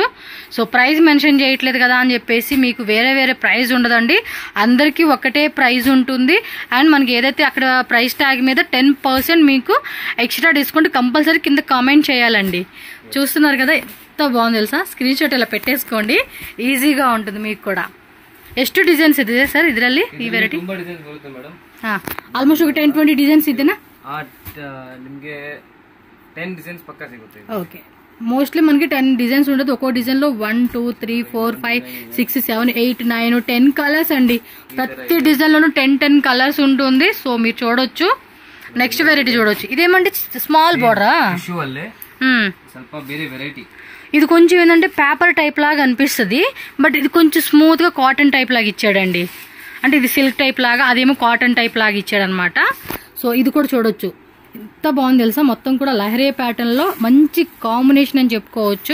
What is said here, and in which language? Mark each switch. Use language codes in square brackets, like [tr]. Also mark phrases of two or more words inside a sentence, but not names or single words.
[te] సో ప్రైస్ మెన్షన్ చేయట్లేదు కదా అని చెప్పేసి మీకు వేరే వేరే ప్రైస్ ఉండదండి, అందరికీ ఒకటే ప్రైస్ ఉంటుంది. అండ్ మనకి ఏదైతే అక్కడ [en] price tag [te] మీద 10% మీకు [en] extra discount compulsory [te] కింద కామెంట్ చేయాలండి. చూస్తున్నారు కదా ఎంత బాగుంది తెలుసా, స్క్రీన్ షాట్ ఇలా పెట్టేసుకోండి, ఈజీగా ఉంటుంది మీకు ಕೂಡ. [kn] ಎಷ್ಟು ಡಿಸೈನ್ಸ್ ಇದೆ ಸರ್ ಇದರಲ್ಲಿ ಈ ವೆರೈಟಿ? ತುಂಬಾ ಡಿಸೈನ್ಸ್ ಬರುತ್ತೆ ಮೇಡಮ್. ಆಲ್ಮೋಸ್ಟ್ ఒక 10-20 ಡಿಸೈನ್ಸ್ ಇದೆನಾ? ನಿಮಗೆ 10 ಡಿಸೈನ್ಸ್ ಪಕ್ಕಾ ಸಿಗುತ್ತೆ. [te] ఓకే, మోస్ట్లీ మనకి 10 డిజైన్స్ ఉండదు. ఒక్కో డిజైన్ లో 1 2 3 4 5 6 7 8 9 10 కలర్స్ అండి. ప్రతి డిజైన్ లోనూ 10 కలర్స్ ఉంటుంది. సో మీరు చూడొచ్చు. [en] next variety [te] చూడొచ్చు. ఇదేమంటే [en] small border, [kn] టిష్యూ అల్లే ಸ್ವಲ್ಪ ಬೇರೆ వెరైటీ. [te] ఇది కొంచెం ఏంటంటే [en] paper type [te] లాగా అనిపిస్తుంది, బట్ ఇది కొంచెం స్మూత్ గా [en] cotton type [te] లాగా ఇచ్చాడండి. అంటే ఇది [en] silk type [te] లాగా, అదేమో [en] cotton type [te] లాగా ఇచ్చాడు అనమాట. సో ఇది కూడా చూడొచ్చు, ఎంత బాగుంది తెలుసా. మొత్తం కూడా లహరీ ప్యాటర్న్ లో మంచి కాంబినేషన్ అని చెప్పుకోవచ్చు.